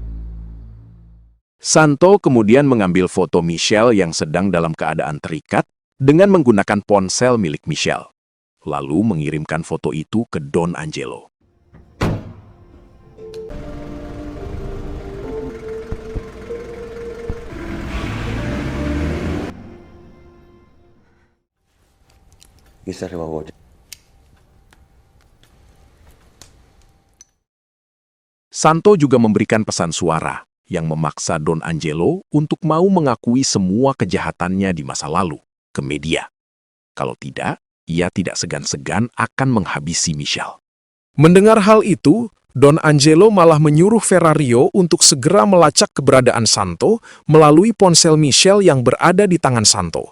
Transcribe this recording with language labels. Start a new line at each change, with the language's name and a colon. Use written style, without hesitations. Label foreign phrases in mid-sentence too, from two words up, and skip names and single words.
Indonesian: Santo kemudian mengambil foto Michelle yang sedang dalam keadaan terikat dengan menggunakan ponsel milik Michelle, lalu mengirimkan foto itu ke Don Angelo.
Italian: Chi sta arrivando oggi?
Indonesian: Santo juga memberikan pesan suara yang memaksa Don Angelo untuk mau mengakui semua kejahatannya di masa lalu ke media. Kalau tidak, ia tidak segan-segan akan menghabisi Michelle. Mendengar hal itu, Don Angelo malah menyuruh Ferrario untuk segera melacak keberadaan Santo melalui ponsel Michelle yang berada di tangan Santo.